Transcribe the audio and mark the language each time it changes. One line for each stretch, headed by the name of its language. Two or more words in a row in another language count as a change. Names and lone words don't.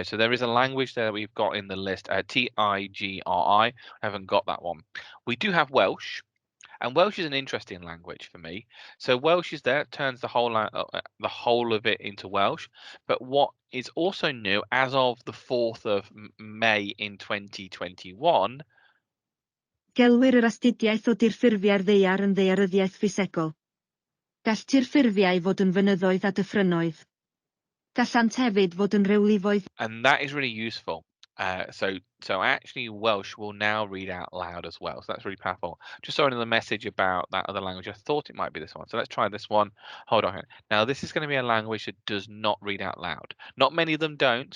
English: So there is a language there that we've got in the list, Tigri. I haven't got that one. We do have Welsh, and Welsh is an interesting language for me. So Welsh is there, it turns the whole of it into Welsh. But what is also new, as of the 4th of May in 2021,
Welsh: gelwir yr astudiaeth o dirffurfiau'r ddaear yn ddaearyddiaeth ffisegol. Gall tirffurfiau fod yn fynyddoedd a dyffrynoedd. Gallant hefyd fod yn rewlifoedd.
English: and that is really useful. So actually Welsh will now read out loud as well. So that's really powerful. Just saw another message about that other language. I thought it might be this one. So let's try this one. Hold on. Now this is going to be a language that does not read out loud. Not many of them don't.